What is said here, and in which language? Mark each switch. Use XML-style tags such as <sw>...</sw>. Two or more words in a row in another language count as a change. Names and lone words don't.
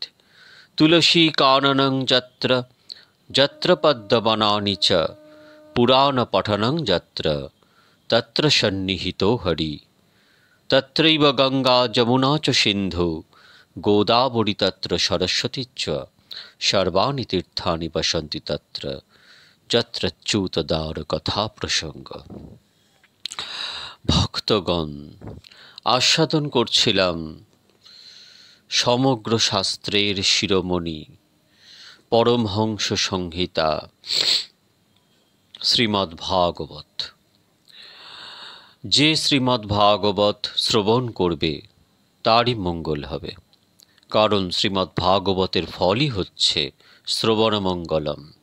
<sa>तुलसीकाननं यत्र यत्र पद्मवनानि च पुराणपठनं यत्र तत्र सन्निहितो हरि। तत्रैव गंगा जमुना च सिन्धु गोदावरी तत्र सरस्वती च सर्वाणि तीर्थानि वसन्ति तत्र यत्रच्युतदार कथा प्रसंग।</sa> <bn>ভক্তগণ, আস্বাদন করছিলাম সমগ্র শাস্ত্রের শিরোমণি পরমহংস সংহিতা শ্রীমদ্ ভাগবত। যে শ্রীমদ্ ভাগবত শ্রবণ করবে তারই মঙ্গল হবে, কারণ শ্রীমদ্ ভাগবতের ফলই হচ্ছে শ্রবণমঙ্গলম।</bn>